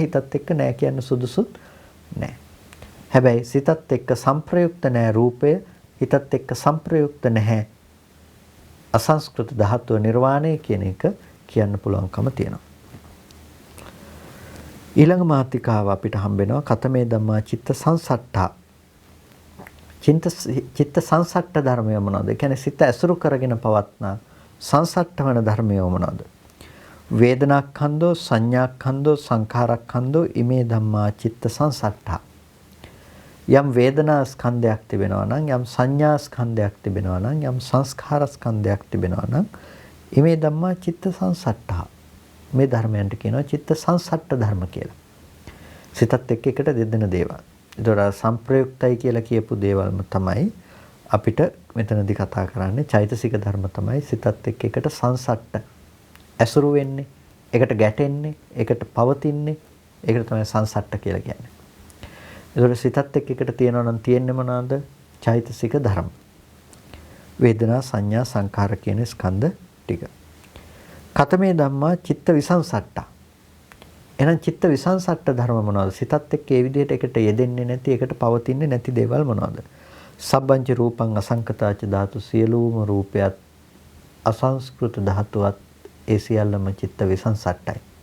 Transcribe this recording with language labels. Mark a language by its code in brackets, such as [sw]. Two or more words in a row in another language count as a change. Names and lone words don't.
[si] හිතත් එක්ක නැහැ කියන්න සුදුසුත් නැහැ. හැබැයි සිතත් එක්ක සංප්‍රයුක්ත නැහැ රූපය. හිතත් එක්ක සංප්‍රයුක්ත නැහැ අසංස්කෘත ධාතුව නිර්වාණය කියන එක කියන්න පුළුවන්කම තියෙනවා. ඊළඟ මාතිකාව අපිට හම්බෙනවා [pi] කතමේ ධම්මා චිත්ත සංසට්ඨා. [si] චිත්ත සංසට්ඨ ධර්මය මොනවද? ඒ කියන්නේ සිත ඇසුරු කරගෙන පවත්නා සංසට්ඨ වන ධර්මය මොනවද? [pi] වේදනාඛන්‍தோ සංඥාඛන්‍தோ සංඛාරඛන්‍தோ ඉමේ ධම්මා චිත්ත සංසට්ඨා. [si] යම් වේදනා ස්කන්ධයක් තිබෙනවා නම් යම් සංඥා ස්කන්ධයක් තිබෙනවා නම් යම් සංස්කාර ස්කන්ධයක් තිබෙනවා නම් [pi] ඉමේ ධම්මා චිත්ත සංසට්ඨා. [si] මේ ධර්මයන්ට කියනවා චිත්ත සංසට්ඨ ධර්ම කියලා. සිතත් එක්ක එකට දෙදෙන දේවල්. ඒතොර සංප්‍රයුක්තයි කියලා කියපු දේවල්ම තමයි අපිට මෙතනදී කතා කරන්නේ. චෛතසික ධර්ම තමයි සිතත් එක්ක එකට සංසට්ඨ ඇසුරු වෙන්නේ, එකට ගැටෙන්නේ, එකට පවතින්නේ. ඒකට තමයි සංසට්ඨ කියලා කියන්නේ. ඒතොර සිතත් එක්ක එකට තියෙනවා නම් තියෙන්නේ මොනවාද? චෛතසික ධර්ම. වේදනා, සංඥා, සංඛාර කියන ස්කන්ධ ටික. [pi] කතමේ ධම්මා චිත්ත විසංසට්ඨා. [si] එහෙනම් චිත්ත විසංසට්ඨ ධර්ම මොනවද? සිතත් එක්ක ඒ විදිහට එකට යෙදෙන්නේ නැති, එකට පවතින්නේ නැති දේවල් මොනවද? [pi] සබ්බංච රූපං අසංකතාච ධාතු. [si] සියලුම රූපයත් අසංස්කෘත ධාතුවත් ඒ සියල්ලම චිත්ත විසංසට්ඨයි.